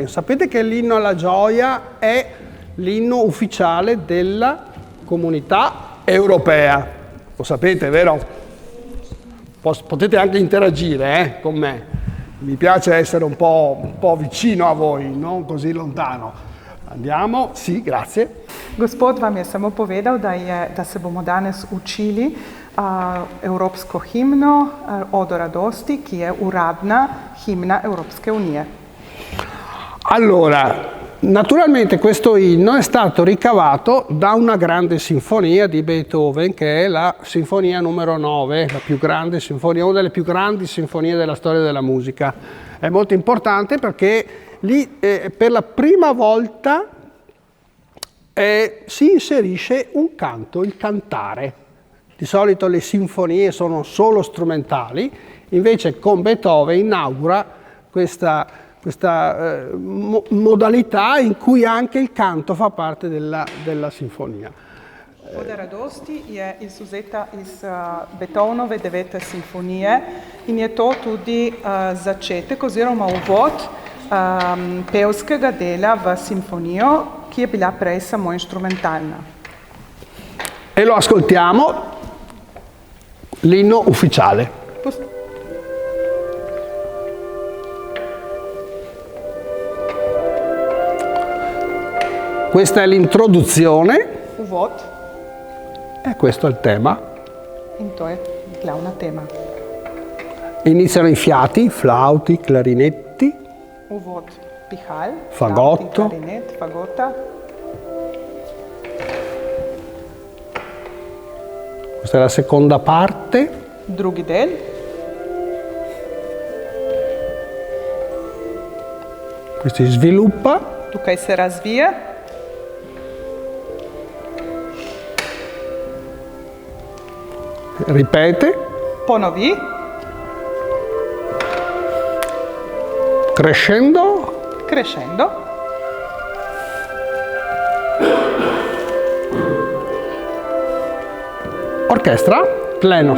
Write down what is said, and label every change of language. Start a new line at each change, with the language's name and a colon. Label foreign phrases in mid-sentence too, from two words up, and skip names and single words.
Italian: Sapete che l'inno alla gioia è l'inno ufficiale della Comunità Europea. Lo sapete, vero? Potete anche interagire con me. Mi piace essere un po' vicino a voi, non così lontano. Andiamo, sì, grazie.
Slovenian: Gospod vam je samo povedal, da se bomo danes učili evropsko himno Odo radosti, ki je uradna himna Evropske unije.
Italian: Allora, naturalmente questo inno è stato ricavato da una grande sinfonia di Beethoven, che è la sinfonia numero 9, la più grande sinfonia, una delle più grandi sinfonie della storia della musica. È molto importante perché lì per la prima volta si inserisce un canto, il cantare. Di solito le sinfonie sono solo strumentali, invece con Beethoven inaugura questa modalità in cui anche il canto fa parte della sinfonia.
Slovenian: Oda radosti je izvzeta iz Beethovenove 9. simfonije in je to tudi začetek oziroma uvod pevskega dela v simfonijo, ki je bila prej samo instrumentalna.
Italian: E lo ascoltiamo, l'inno ufficiale. Questa è l'introduzione.
Slovenian: Uvod.
Italian: E questo è il tema.
Slovenian: In to je glavna tema.
Italian: Iniziano i fiati, flauti, clarinetti.
Slovenian: Uvod pihal,
Italian: fagotto,
Slovenian: flauti, clarinet, fagota.
Italian: Questa è la seconda parte.
Slovenian: Drugi del.
Italian: Qui si sviluppa.
Slovenian: Tukaj se razvija.
Italian: Ripete.
Slovenian: Ponovi.
Italian: Crescendo. Crescendo. Orchestra.
Slovenian: Plenos.